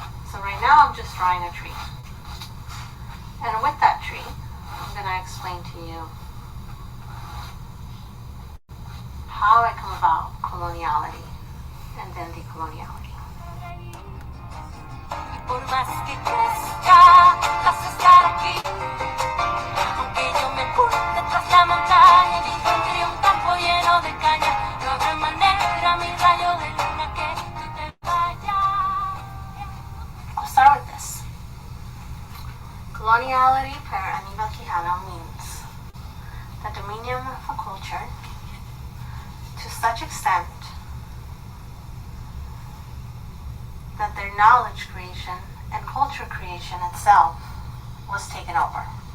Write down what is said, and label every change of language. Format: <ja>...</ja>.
<en>So right now I'm just drawing a tree. And with that tree, I'm going to explain to you how I come about coloniality and then decoloniality.</en> <es>Por más que crezca, vas a estar aquí. Aunque yo me oculte tras la montaña y encuentre un campo lleno de caña, no habrá manera, mi rayo de luna, que tú te vayas.</es> <en>I'll start with this. Coloniality per Aníbal Quijano means the dominion of a culture to such extent that their knowledge creation and culture creation itself was taken over.</en>